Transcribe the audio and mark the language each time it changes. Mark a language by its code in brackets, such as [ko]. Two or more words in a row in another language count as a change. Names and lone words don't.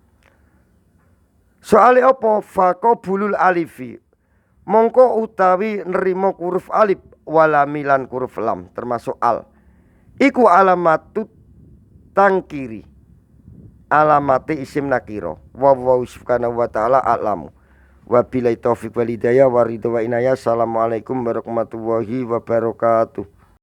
[jv] Soale apa [ar] فقبول الألف [jv] mongko utawi nerima huruf alif walami lan huruf lam termasuk al. Iku [ar] علامة التنكير. [jv] Alamate isim nakira. [ar] وسبحانه وتعالى أعلم. وبالله التوفيق والهداية والرضا والعناية. السلام عليكم ورحمة الله وبركاته.